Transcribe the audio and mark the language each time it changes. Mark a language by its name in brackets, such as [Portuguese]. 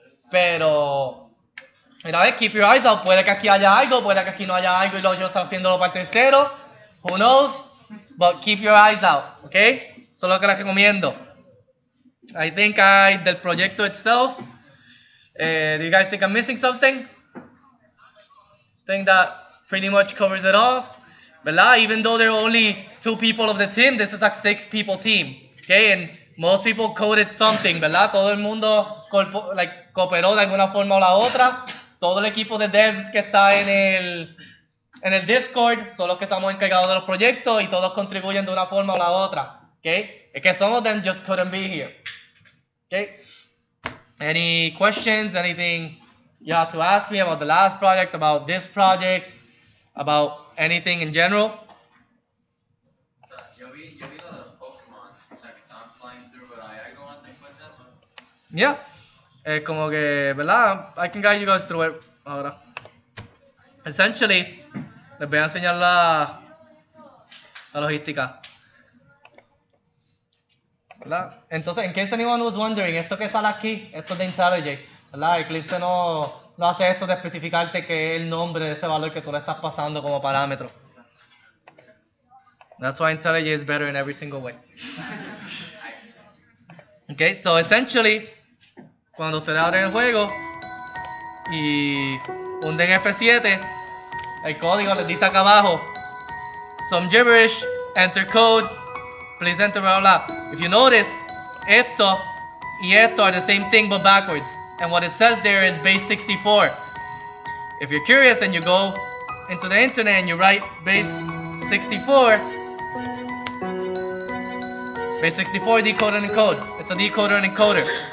[Spanish] Pero, mira, [English] keep your eyes out. [Spanish] Puede que aquí haya algo, puede que aquí no haya algo y yo estoy haciéndolo para el tercero. [English] Who knows? But keep your eyes out, [Spanish] ¿ok? Eso es lo que les recomiendo. [English] I think [Spanish] del proyecto [English] itself, do you guys think I'm missing something? Think that pretty much covers it all. ¿Verdad? Even though there are only 2 people of the team, this is a 6-people team. Okay? And most people coded something, ¿verdad? [Spanish] Todo el mundo cooperó de alguna forma o la otra. Todo el equipo de devs que está en el Discord son los que estamos encargados de los proyectos y todos contribuyen de una forma o la otra. [English] Okay? [Spanish] Es que [English] some of them just couldn't be here. Okay? Any questions? Anything you have to ask me about the last project, about this project, about anything in general? [Spanish] Yo vi lo de Pokémon, o sea, que estaban [English] flying through, but [Spanish] hay algo antes [English] with [Spanish] eso. Yeah. Como que, ¿verdad? [English] I can guide you guys through it ahora. Essentially, [Spanish] les voy a enseñar la logística. ¿Verdad? Entonces, [English] in case anyone was wondering, [Spanish] esto que sale aquí, esto es de IntelliJ, ¿verdad? Eclipse no hace esto de especificarte qué es el nombre de ese valor que tú le estás pasando como parámetro. [English] That's why IntelliJ is better in every single way. Okay, so essentially, [Spanish] cuando ustedes abren el juego y hunden F7, el código les dice acá abajo, [English] some gibberish, enter code, please enter blah blah. If you notice, [Spanish] esto y esto [English] are the same thing but backwards. And what it says there is base 64. If you're curious and you go into the internet and you write base 64, base 64 decoder and encode. It's a decoder and encoder.